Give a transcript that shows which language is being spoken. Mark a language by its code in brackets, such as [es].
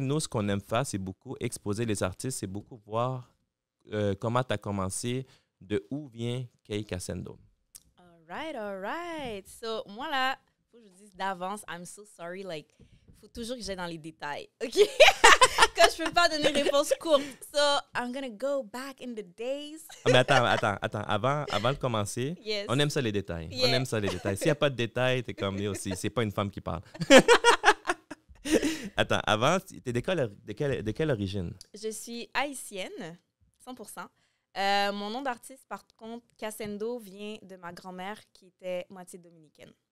[fr] Nous, ce qu'on aime faire, c'est beaucoup exposer les artistes, c'est beaucoup voir comment tu as commencé, de où vient Kay Cassendo. [en] All right. [fr] So, moi, là, faut que je dise d'avance, [en] I'm so sorry. [fr] Like, faut toujours que j'aille dans les détails. OK? Quand je peux pas donner une réponse courte. [en] So, I'm gonna go back in the days. [fr] Mais attends. Avant de commencer, [en] Yes. [fr] on aime ça les détails. [en] Yeah. [fr] On aime ça les détails. S'il n'y a pas de détails, t'es comme aussi. C'est pas une femme qui parle. Attends, avant, t'es de quelle origine? Je suis haïtienne, 100%. Mon nom d'artiste, par contre, Cassendo, vient de ma grand-mère qui était moitié dominicaine.